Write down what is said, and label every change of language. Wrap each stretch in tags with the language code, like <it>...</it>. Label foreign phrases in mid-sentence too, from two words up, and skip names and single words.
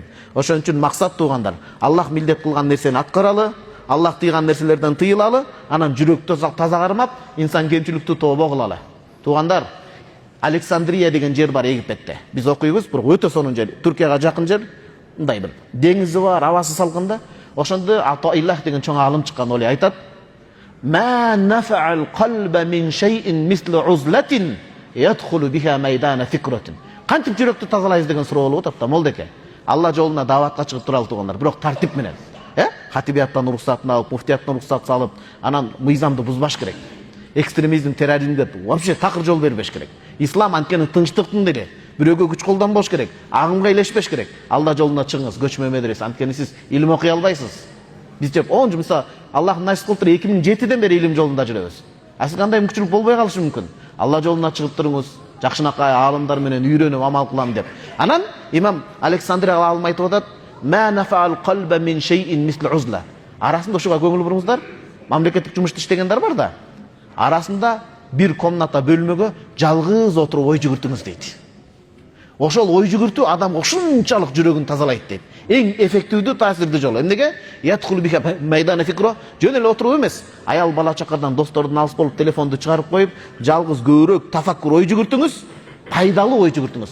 <ky>Ошон үчүн максат туугандар, Аллах милдет кылган нерсени аткаралы, Аллах тыйган нерселерден тыйылалы, анан жүрөктү таза кармап, инсан кемчиликтүү тообо кылалы. Туугандар, Александрия деген жер бар Египетте. Биз окуйбуз, бирок өтө сонун жер, Түркияга жакын жер, мындай бир деңизи бар, абасы салкында. Ошондо Атаилlah деген чоң алым чыккан,</ky> <ar>ол айтат: "ما نفع القلب من شيء مثل عزلة يدخل بها ميدان فكرة."</ar> <ky>Кантип жүрөктү тазалайбыз деген суроо болуп атат да, молдеке. Алла жолуна даватка чыгып туралы туугандар, бирок тартип менен. Хатибияттан уруксатын алып, муфтияттан уруксат салып, анан мыйзамды бузбаш керек. Экстремизм, терроризмге вообще такыр жол бербеш керек. Ислам анткени тынчтыктын деги. Бирөөгө күч колдонбош керек, агымга илешпеш керек. Алла жолуна чыгыңыз, көчмө медресе. Анткени сиз илим окуй албайсыз. Биз деп 10 жыл, мисалы, Аллах насип кылып 2007-ден бери илим жолунда жүрөбүз. Сиз кандай мүмкүнчүлүк болбой калышы мүмкүн. Алла жолуна чыгып туруңуз, жакшынакай аалымдар менен үйрөнүп амал кылам деп. Анан имам Александрия алым айтып атат:</ky> <ar>"ما نفع القلب من شيء مثل عزلة."</ar> <ky>Арасында ушуга көңүл буруңуздар. Мамлекеттик жумушта иштегендер бар да. Арасында бир комната бөлмөгө жалгыз отуруп ой жүгүртүңүз дейт. Ошол ой жүгүртүү адамга ушунчалык жүрөгүн тазалайт дейт. Эң эффективдүү, таасирдүү жол. Эмнеге?</ky> <ar>يدخل بها ميدان فكرة,</ar> <ky>жөн эле отуруп эмес. Аял бала чакардан, достордун алыс болуп, телефонду чыгарып коюп, жалгыз көбүрөөк тафаккур ой жүгүртүңүз, пайдалуу ой жүгүртүңүз.</ky>